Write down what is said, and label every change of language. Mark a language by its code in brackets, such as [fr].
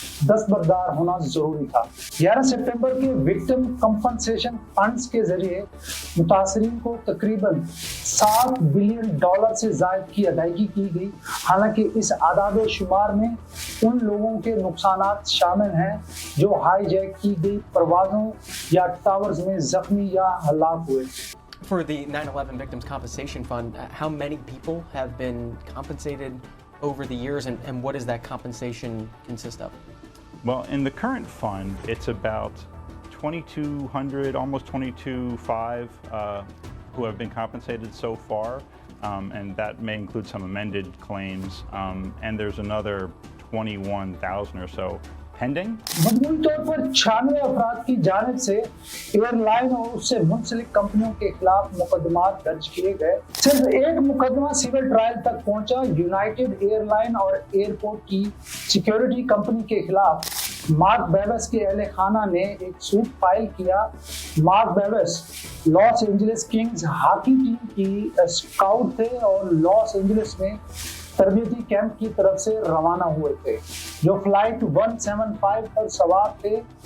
[ur] دستبردار ہونا ضروری تھا۔ 11 ستمبر کے وکٹم کمپنسیشن فنڈز کے ذریعے متاثرین کو تقریباً $7 بلین سے زائد کی ادائیگی کی گئی، حالانکہ اس اعداد و شمار میں ان لوگوں کے نقصانات شامل ہیں جو ہائی جیک کی گئی پروازوں یا ٹاورز میں زخمی یا ہلاک ہوئے۔ [en] For the 9/11 Victims Compensation Fund, how many people have been compensated over the years, and what does that compensation consist of? Well, in the current fund, it's about 2,200, almost 22,500 who have been compensated so far, and that may include some amended claims, and there's another 21,000 or so pending. [ur] مجموعی طور پر 96 افراد کی جانب سے air line اور اس سے منسلک کمپنیوں کے خلاف مقدمات درج کیے گئے۔ صرف ایک مقدمہ سول ٹرائل تک پہنچا۔ یونائیٹڈ ایئر لائن اور ایئرپورٹ کی سیکیورٹی کمپنی کے خلاف مارک بیوس کے اہل خانہ نے ایک سوٹ فائل کیا۔ Mark views Los Angeles Kings hockey team کی اسکاؤٹ تھے اور لاس اینجلس میں تربیتی کیمپ کی طرف سے روانہ ہوئے تھے جو فلائٹ 175 پر سوار تھے۔